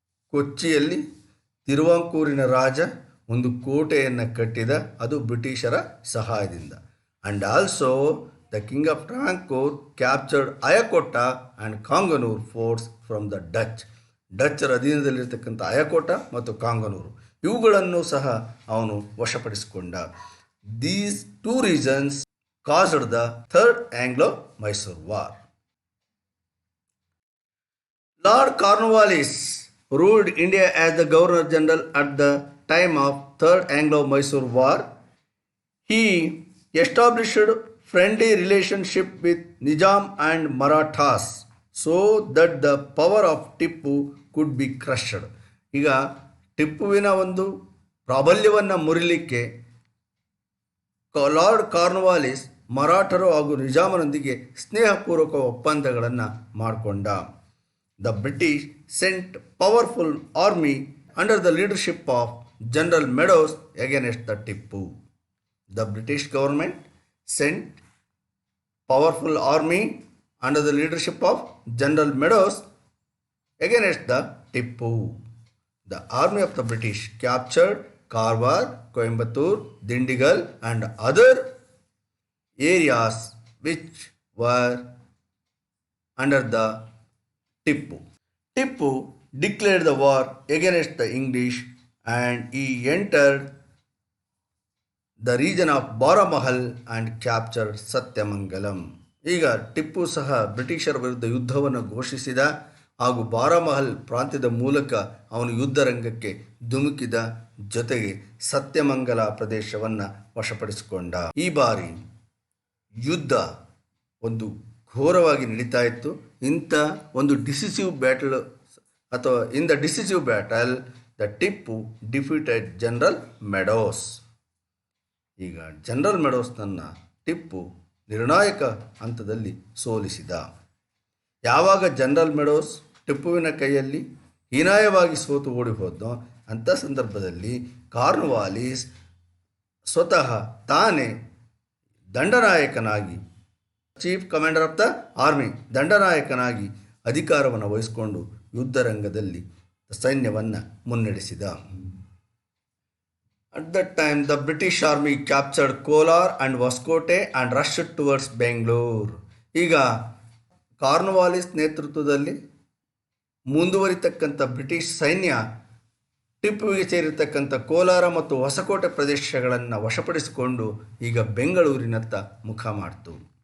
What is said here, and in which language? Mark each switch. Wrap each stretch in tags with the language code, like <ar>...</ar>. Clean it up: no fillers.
<kn>ಕೊಚ್ಚಿಯಲ್ಲಿ ತಿರುವಾಂಕೂರಿನ ರಾಜ ಒಂದು ಕೋಟೆಯನ್ನು ಕಟ್ಟಿದ, ಅದು ಬ್ರಿಟಿಷರ ಸಹಾಯದಿಂದ.</kn> <en>And also the king of Travancore captured Ayakotta and Kanganur forts from the Dutch.</en> <kn>ಡಚ್ಚರ ಅಧೀನದಲ್ಲಿರ್ತಕ್ಕಂಥ ಅಯಕೋಟ ಮತ್ತು ಕಾಂಗನೂರು ಇವುಗಳನ್ನು ಸಹ ಅವನು ವಶಪಡಿಸಿಕೊಂಡ.</kn> <en>These two reasons caused the Third Anglo-Mysore War. Lord Cornwallis ruled India as the Governor General at the time of Third Anglo-Mysore War. He established friendly relationship with Nizam and Marathas so that the power of Tippu could be crushed.</en> <kn>ಈಗ ಟಿಪ್ಪುವಿನ ಒಂದು ಪ್ರಾಬಲ್ಯವನ್ನು ಮುರಿಲಿಕ್ಕೆ lord Cornwallis ಮರಾಠರು ಹಾಗೂ ನಿಜಾಮನೊಂದಿಗೆ ಸ್ನೇಹಪೂರ್ವಕ ಒಪ್ಪಂದಗಳನ್ನು ಮಾಡಿಕೊಂಡ.</kn> <en>The British sent powerful army under the leadership of General Meadows against the Tippu. The British government sent powerful army under the leadership of General Meadows against the Tippu. The army of the British captured Karwar, Coimbatore, Dindigul and other areas which were under the Tippu. Tippu declared the war against the English and he entered the region of Baramahal and capture Sathyamangalam.</en> <kn>ಈಗ ಟಿಪ್ಪು ಸಹ ಬ್ರಿಟಿಷರ ವಿರುದ್ಧ ಯುದ್ಧವನ್ನು ಘೋಷಿಸಿದ ಹಾಗೂ ಬಾರಾಮಹಲ್ ಪ್ರಾಂತ್ಯದ ಮೂಲಕ ಅವನು ಯುದ್ಧರಂಗಕ್ಕೆ ಧುಮುಕಿದ, ಜೊತೆಗೆ ಸತ್ಯಮಂಗಲ ಪ್ರದೇಶವನ್ನು ವಶಪಡಿಸಿಕೊಂಡ. ಈ ಬಾರಿ ಯುದ್ಧ ಒಂದು ಘೋರವಾಗಿ ನಡೀತಾ ಇತ್ತು. ಇಂಥ ಒಂದು</kn> <en>decisive battle</en> <kn>ಅಥವಾ</kn> <en>In the decisive battle the Tipu defeated general Meadows.</en> <kn>ಈಗ ಜನರಲ್ ಮೆಡೋಸ್ನನ್ನು ಟಿಪ್ಪು ನಿರ್ಣಾಯಕ ಹಂತದಲ್ಲಿ ಸೋಲಿಸಿದ. ಯಾವಾಗ ಜನರಲ್ ಮೆಡೋಸ್ ಟಿಪ್ಪುವಿನ ಕೈಯಲ್ಲಿ ಹೀನಾಯವಾಗಿ ಸೋತು ಓಡಿ ಹೋದನೋ ಅಂಥ ಸಂದರ್ಭದಲ್ಲಿ ಕಾರ್ನ್ವಾಲಿಸ್ ಸ್ವತಃ ತಾನೇ ದಂಡನಾಯಕನಾಗಿ</kn> <en>chief commander of the army,</en> <kn>ದಂಡನಾಯಕನಾಗಿ ಅಧಿಕಾರವನ್ನು ವಹಿಸಿಕೊಂಡು ಯುದ್ಧರಂಗದಲ್ಲಿ ಸೈನ್ಯವನ್ನು ಮುನ್ನಡೆಸಿದ.</kn> <en>At that time, the British Army captured Kolar and Vascote and rushed towards Bangalore.</en> <kn>ಈಗ ಕಾರ್ನ್ವಾಲಿಸ್ ನೇತೃತ್ವದಲ್ಲಿ ಮುಂದುವರಿತಕ್ಕಂಥ ಬ್ರಿಟಿಷ್ ಸೈನ್ಯ ಟಿಪ್ಪುವಿಗೆ ಸೇರಿರ್ತಕ್ಕಂಥ ಕೋಲಾರ ಮತ್ತು ಹೊಸಕೋಟೆ ಪ್ರದೇಶಗಳನ್ನು ವಶಪಡಿಸಿಕೊಂಡು ಈಗ ಬೆಂಗಳೂರಿನತ್ತ ಮುಖ ಮಾಡಿತು.</kn>